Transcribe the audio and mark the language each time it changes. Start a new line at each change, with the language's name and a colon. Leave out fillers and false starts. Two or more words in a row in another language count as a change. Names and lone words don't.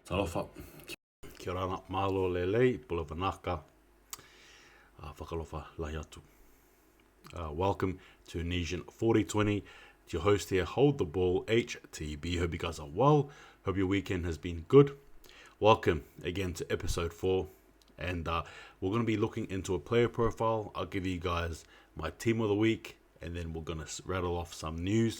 Samoan: alofa.
Māori: Kia ora
Tongan: malo lelei,
Fijian: pula vanaka.
Niuean: Whakalofa lahi atu.
English: Welcome to Nesian 4020. It's your host here, Hold the Ball, HTB. Hope you guys are well. Hope your weekend has been good. Welcome again to episode 4. And we're going to be looking into a player profile. I'll give you guys my team of the week. And then we're going to rattle off some news.